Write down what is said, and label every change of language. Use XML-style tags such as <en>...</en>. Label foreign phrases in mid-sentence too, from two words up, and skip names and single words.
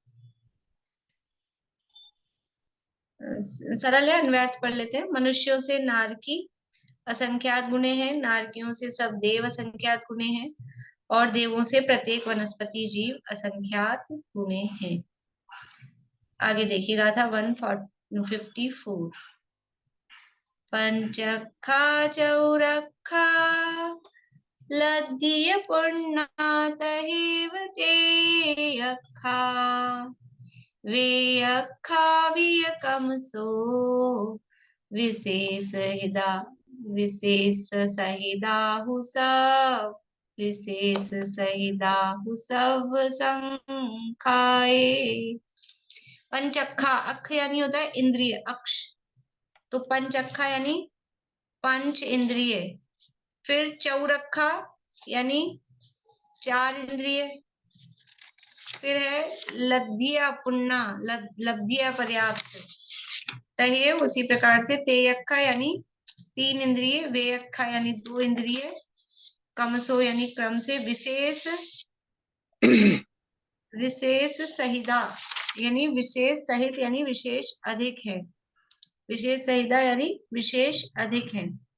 <hi>सरल है, अन्वयार्थ पढ़ लेते हैं। मनुष्यों से नारकी असंख्यात गुणे हैं, नारकियों से सब देव असंख्यात गुणे हैं, और देवों से प्रत्येक वनस्पति जीव असंख्यात गुणे हैं। आगे देखिएगा था 154।</hi> <pra>पंचखा चौरखा लद्धिय पुण्णातहिव ते अखा, वे अखा वियकमसो विशेष सहिदाहु सब, विशेष सहिदाहु सब संखाए।</pra> <hi>पंचखा, अख यानी होता है इंद्रिय, अक्ष, तो पंचखा यानी पंच इंद्रिय। फिर चौरखा यानी 4 इंद्रिय। फिर है</hi> <pra>लब्धिया पुण्णा,</pra> <hi>लब्धिया पर्याप्त, तहेव उसी प्रकार से तेयक्खा यानी 3 इंद्रिय, वेयक्खा यानी 2 इंद्रिय, कमसो यानी क्रम से,</hi> <pra>विशेष सहिदा</pra> <hi>यानी विशेष सहित यानी विशेष अधिक है,</hi> <pra>विशेष सहिदा</pra> <hi>यानी विशेष अधिक है।</hi>